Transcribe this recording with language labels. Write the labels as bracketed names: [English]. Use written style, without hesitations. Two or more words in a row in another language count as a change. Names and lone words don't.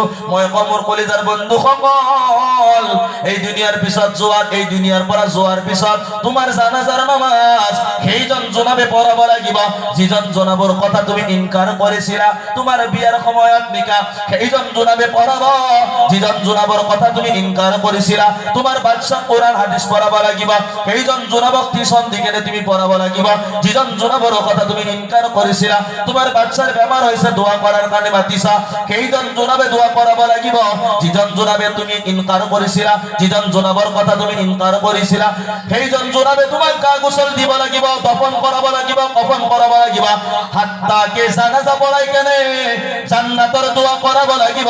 [Assamese] মই কওঁ মোৰ কলিজাৰ বন্ধুসকল, এই দুনিয়াৰ পিছত যোৱাৰ, এই দুনিয়াৰ পৰা যোৱাৰ পিছত তোমাৰ জানাজাৰ নামাজ সেইজন জনাবে পঢ়াব লাগিব, যিজন জনাবৰ কথা তুমি ইনকাৰ কৰিছিলা। তোমাৰ বিয়াৰ সময়ত নিকা সেইজন জনাবে পঢ়াব, যিজন জনাবৰ কথা তুমি ইনকাৰ কৰিছিলা। তোমাৰ বাচ্চা কোরআন হাদিস পঢ়াব লাগিব, সেইজন জনাবক টিউশন দি কেনে তুমি পঢ়াব লাগিব, যিজন জনাবৰ কথা তুমি ইনকাৰ কৰিছিলা। তোমাৰ বাচ্চাৰ বেমাৰ হৈছে, দোয়া করার কারণে মাতিছা, সেইজন জনাবে দোয়া কৰাব লাগিব, যিজন জনাবে তুমি ইনকাৰ কৰিছিলা, যিজন জনাবৰ কথা তুমি ইনকাৰ কৰিছিলা। সেইজন জনাবে তোমাক গা গোসল দিব লাগিব, দফন কৰাব লাগিব, কফন কৰাব লাগিব, হাত্তাকে জানাজা পঢ়াই কেনে জান্নাতৰ দোয়া কৰাব লাগিব।